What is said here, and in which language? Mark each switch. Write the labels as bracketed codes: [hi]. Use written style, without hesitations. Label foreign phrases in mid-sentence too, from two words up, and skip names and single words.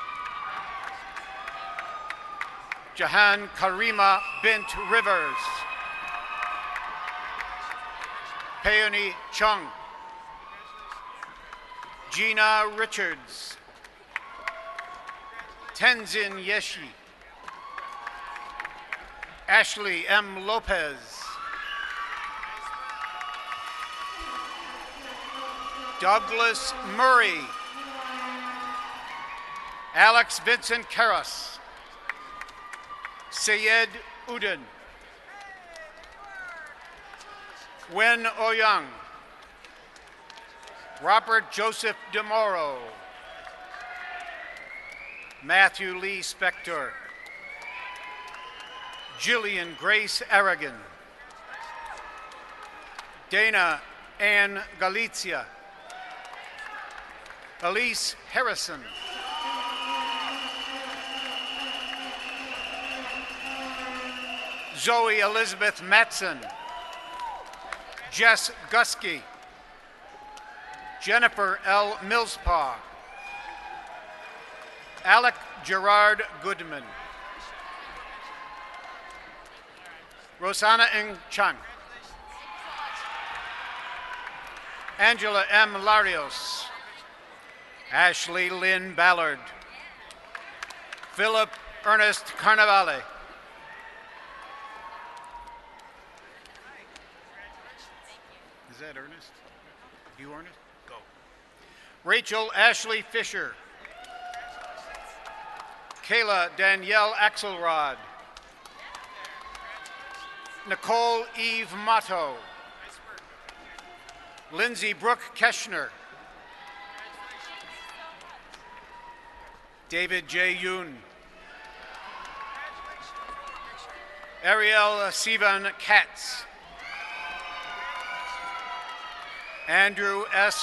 [en] Jahan Karima Bint Rivers. Peony Chung. Gina Richards. Tenzin Yeshi. Ashley M. Lopez. Douglas Murray. Alex Vincent Karras. Sayed Udin. Wen Oyoung. Robert Joseph DeMoro. Matthew Lee Spector. Jillian Grace Aragon. Dana Ann Galizia. Elise Harrison. Zoe Elizabeth Matson. Jess Gusky. Jennifer L. Millspaw. Alec Gerard Goodman. Rosanna Ng Chang. Angela M. Larios. Ashley Lynn Ballard. Philip Ernest Carnavale. Is that Ernest? You, Ernest? Go. Rachel Ashley Fisher. Kayla Danielle Axelrod. Nicole Eve Motto. Lindsay Brooke Keschner. David J. Yoon. Ariel Sivan Katz. Andrew S.